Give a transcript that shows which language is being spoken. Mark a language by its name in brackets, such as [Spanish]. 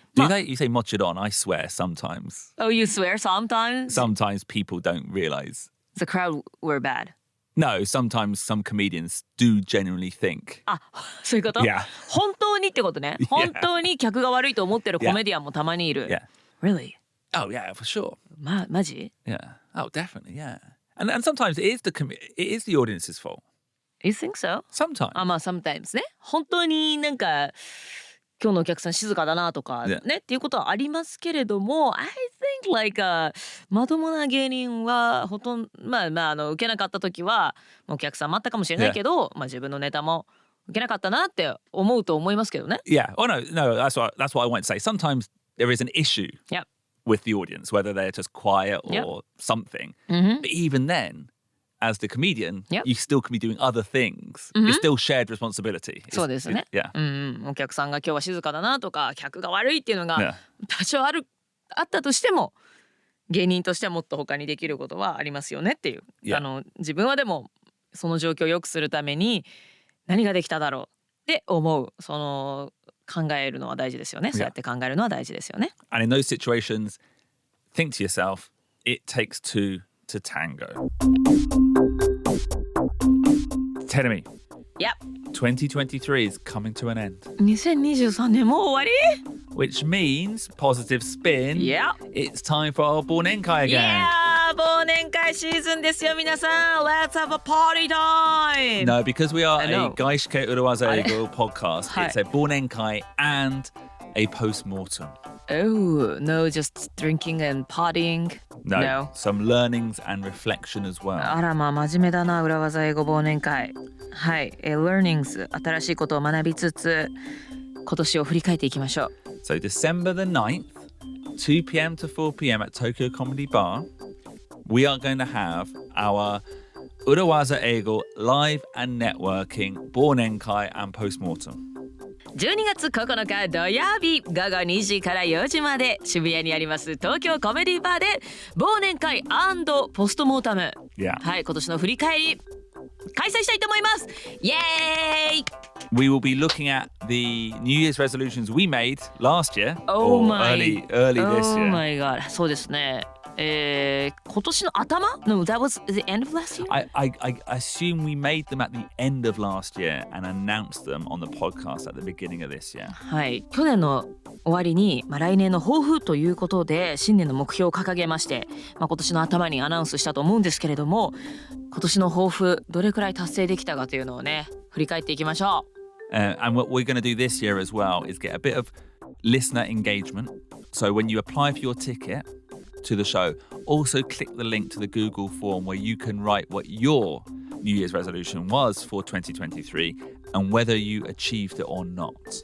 [English] You say mochiron, I swear sometimes. Oh, you swear sometimes? Sometimes people don't realize. The crowd were bad. No, sometimes some comedians do genuinely think. [Japanese] そういうこと？ [English] Yeah. [Japanese] 本当にってことね。本当に客が悪いと思ってるコメディアンもたまにいる。 [English] Yeah. Really? Oh yeah, for sure. [Japanese] マジ？ [English] Yeah. Oh, definitely. Yeah. And sometimes it is the audience's fault. You think so? Sometimes. [Japanese] Sometimes ね。本当になんか今日のお客さん静かだなとかね、っていうことはありますけれども、 [English] I think like [Japanese] まともな芸人はほとんど受けなかった時はお客さん待ったかもしれないけど、自分のネタも受けなかったなって思うと思いますけどね。 [English] Yeah. Oh no, that's what I want to say. Sometimes there is an issue with the audience, whether they're just quiet or something. But even then, as the comedian, Yep. you still can be doing other things. It's still shared responsibility. [Japanese] そうですね。 [English] Yeah. [Japanese] お客さんが今日は静かだなとか客が悪いっていうのが [English] Yeah. [Japanese] 多少あったとしても芸人としてはもっと他にできることはありますよねっていう、 [English] Yeah. [Japanese] 自分はでもその状況を良くするために何ができただろうって思う、その考えるのは大事ですよね。そうやって考えるのは大事ですよね。 [English] And in those situations, think to yourself, it takes two to tango. Terumi, Yep. 2023 is coming to an end, [Japanese] 2023年もう終わり [English] which means positive spin. Yeah. It's time for our Bornenkai again. Yeah! [Japanese] 忘年会シーズンですよ皆さん [English] Let's have a party time! No, because we are I know. a Gaishike Urawaza Eigo podcast, [Japanese] はい。 [English] it's a Bornenkai and a Post Mortem. Oh, no, just drinking and partying. No, some learnings and reflection as well. [Japanese] あらまあ真面目だな裏技英語忘年会。はい、learnings 新しいことを学びつつ今年を振り返っていきましょう。 [English] So December the 9th, 2 p.m. to 4 p.m. at Tokyo Comedy Bar, we are going to have our Urawaza Eigo live and networking Bornenkai and Post Mortem. [Japanese] 12月9日土曜日午後2時から4時まで渋谷にあります東京コメディバーで忘年会&ポストモータム、 [English] Yeah. [Japanese] はい、今年の振り返り開催したいと思います。イエーイ [English] We will be looking at the New Year's resolutions we made last year, Oh or my- early this Oh year. my god [Japanese] そうですね。今年の頭 [English] No, that was the end of last year? I assume we made them at the end of last year and announced them on the podcast at the beginning of this year. [Japanese] はい、去年の終わりに、来年の抱負ということで新年の目標を掲げまして、今年の頭にアナウンスしたと思うんですけれども、今年の抱負どれくらい達成できたかというのをね振り返っていきましょう。 [English] And what we're going to do this year as well is get a bit of listener engagement. So when you apply for your ticket to the show, also click the link to the Google form where you can write what your New Year's resolution was for 2023 and whether you achieved it or not.